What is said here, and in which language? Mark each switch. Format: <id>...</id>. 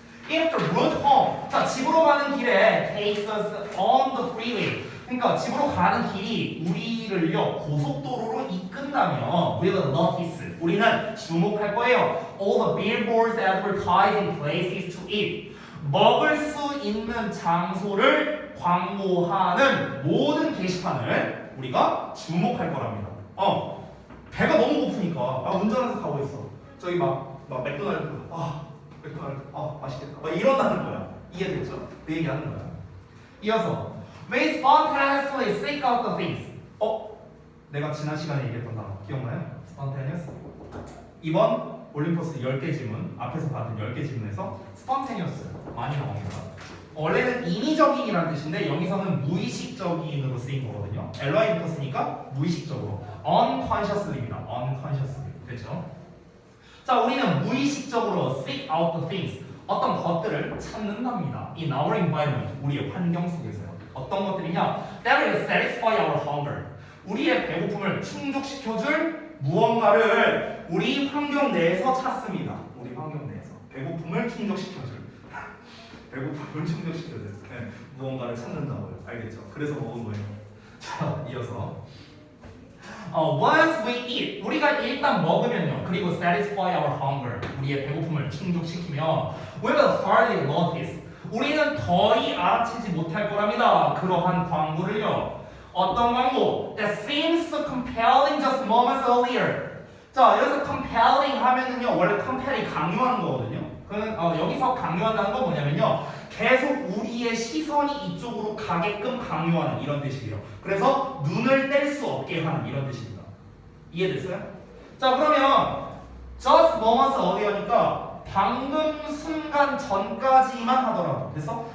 <en>If the route home,</en> <ko>자 집으로 가는 길에</ko> <en>takes us on the freeway.</en> <ko>그러니까 집으로 가는 길이 우리를요 고속도로로 이끈다면</ko> <en>we will notice.</en> <ko>우리는 주목할 거예요.</ko> <en>All the billboards advertising places to eat.</en> <ko>먹을 수 있는 장소를 광고하는 모든 게시판을 우리가 주목할 거랍니다. 배가 너무 고프니까 운전해서 가고 있어. 저기 막 맥도날드 맥도날드 맛있겠다. 막 이런다는 거야. 이해됐죠? 그 얘기하는 거야.</ko> <en>이어서 We spontaneously seek out the things.</en> <ko>내가 지난 시간에 얘기했던 단어 기억나요?</ko> <en>spontaneous.</en> <ko>이번 올림포스 10개 지문 앞에서 받은 10개 지문에서 spontaneous 많이 나옵니다. 원래는 인위적인이라는 뜻인데 여기서는 무의식적인으로 쓰인 거거든요. ly 붙었으니까 무의식적으로 unconsciously입니다.</ko> <en>unconsciously. 됐죠?</en> <ko>자, 우리는 무의식적으로</ko> <en>seek out the things.</en> <ko>어떤 것들을 찾는답니다.</ko> <en>In our environment.</en> <ko>우리의 환경 속에서요. 어떤 것들이냐?</ko> <en>That will satisfy our hunger.</en> <ko>우리의 배고픔을 충족시켜줄 무언가를 우리 환경 내에서 찾습니다. 우리 환경 내에서. 배고픔을 충족시켜줄. 배고픔을 충족시켜줄. 네, 무언가를 찾는다고요. 알겠죠? 그래서 먹은 거예요. 자, 이어서.</ko> <en>Once we eat,</en> <ko>우리가 일단 먹으면요, 그리고</ko> <en>satisfy our hunger,</en> <ko>우리의 배고픔을 충족시키면</ko> <en>we will hardly notice,</en> <ko>우리는 거의 알아채지 못할 거랍니다. 그러한 광고를요. 어떤 광고?</ko> <en>That seems so compelling just moments earlier.</en> <ko>자, 여기서 compelling 하면은요, 원래 compel이 강요하는 거거든요. 그는 여기서 강요한다는 건 뭐냐면요, 계속 우리의 시선이 이쪽으로 가게끔 강요하는 이런 뜻이에요. 그래서 눈을 뗄 수 없게 하는 이런 뜻입니다. 이해됐어요? 자, 그러면</ko> <en>just moments earlier</en> <ko>니까 방금 순간 전까지만 하더라도, 됐어?</ko>